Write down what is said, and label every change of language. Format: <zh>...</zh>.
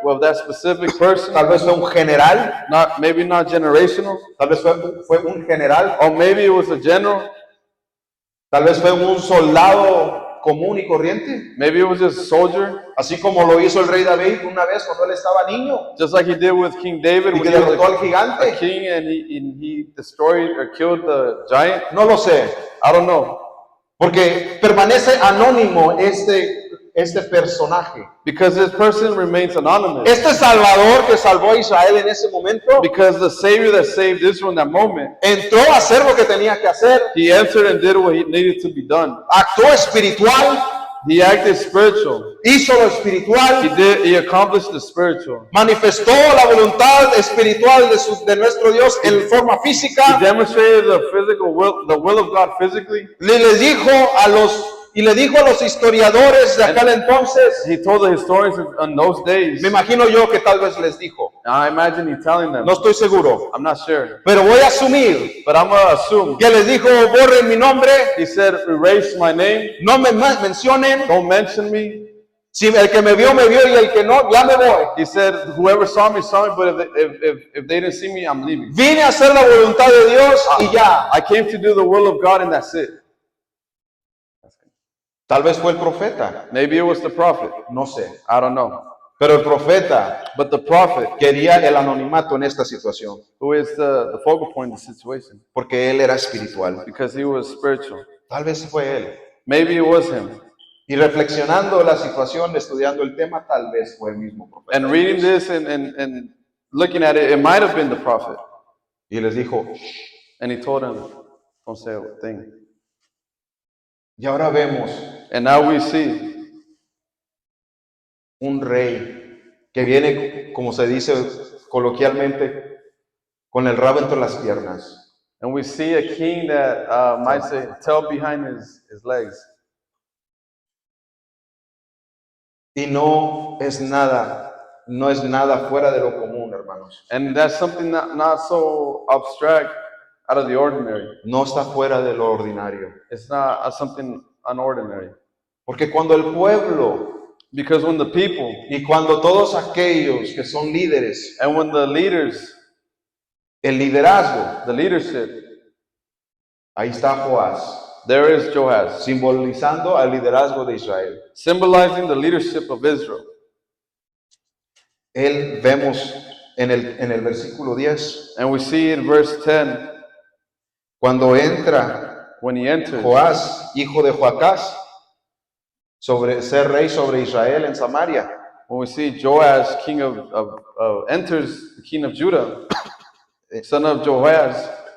<en>Well, that specific person,</en> <es>Tal vez fue un general.</es> <en>maybe not generational,</en> <es>Tal vez fue un general.</es> <en>or maybe it was a general,</en> <es>Tal vez fue un soldado común y corriente.</es> <en>maybe it was just a soldier,</en> <es>Así como lo hizo el rey David una vez cuando él estaba niño.</es> <en>just like he did with King David</en> <es>Y</es> <en>when</en> <es>que</es> <en>he was</en> <es>derrotó al</es> <en>a</en> <es>gigante.</es> <en>king and he destroyed or killed the giant.</en> <es>No lo sé.</es> <en>I don't know.</en> <es>Porque permanece anónimo este personaje.</es> <en>Because this person remains anonymous.</en> <es>Este Salvador que salvó a Israel en ese momento</es> <en>Because the Savior that saved Israel in that moment,</en> <es>entró a hacer lo que tenía que hacer,</es> <en>he entered and did what he needed to be done.</en> <es>actuó espiritual,</es> <en>He acted spiritual.</en> <es>hizo lo espiritual,</es> <en>He accomplished the spiritual.</en> <es>manifestó la voluntad espiritual de nuestro Dios en forma</es> <en>He</en> <es>física.</es> <en>demonstrated the physical will, the will of God physically.</en> <es>Le dijo a los historiadores de aquel entonces,</es> <en>He told the historians in those days.</en> <es>me imagino yo que tal vez les dijo,</es> <en>I imagine he telling them.</en> <es>no estoy seguro,</es> <en>I'm not sure,</en> <es>pero voy a asumir</es> <en>but I'm gonna assume.</en> <es>que les dijo, borren mi nombre,</es> <en>He said, "Erase my name.</en> <es>no me mencionen,</es> <en>Don't mention me."</en> <es>si el que me vio y el que no, ya me voy.</es> <en>He said, "Whoever saw me, but if they didn't see me, I'm leaving."</en> <es>Vine a hacer la voluntad de Dios y ya.</es> <en>I came to do the will of God, and that's it.</en> <es>Tal vez fue el profeta,</es> <en>Maybe it was the prophet.</en> <es>no sé.</es> <en>I don't know.</en> <es>Pero el profeta</es> <en>But the prophet,</en> <es>quería el anonimato en esta situación,</es> <en>who is the focal point of the situation,</en> <es>porque él era espiritual.</es> <en>because he was spiritual.</en> <es>Tal vez fue él.</es> <en>Maybe it was him.</en> <es>Y reflexionando la situación, estudiando el tema, tal vez fue el mismo profeta.</es> <en>And reading this and looking at it, it might have been the prophet.</en> <es>Y les dijo,</es> <en>And he told him, "Don't say a thing."</en> <es>y ahora vemos</es> <en>And now we see</en> <es>un rey que viene, como se dice coloquialmente, con el rabo entre las piernas.</es> <en>And we see a king that might say, tail behind his legs.</en> <es>Y no es nada fuera de lo común, hermanos.</es> <en>And that's something not so abstract, out of the ordinary.</en> <es>No está fuera de lo ordinario.</es> <en>It's not something unordinary.</en> <es>Porque cuando el pueblo</es> <en>Because when the people</en> <es>y cuando todos aquellos que son líderes</es> <en>and when the leaders</en> <es>El liderazgo,</es> <en>the leadership.</en> <es>ahí está Joás,</es> <en>There is Joaz,</en> <es>simbolizando al liderazgo de Israel.</es> <en>symbolizing the leadership of Israel.</en> <es>Él vemos en el versículo 10,</es> <en>And we see in verse 10,</en> <es>cuando entra</es> <en>when he enters,</en> <es>Joás, hijo de Joacás, sobre ser rey sobre Israel en Samaria.</es> <en>when we see Joaz, king enters the king of Judah, son of Joaz,</en>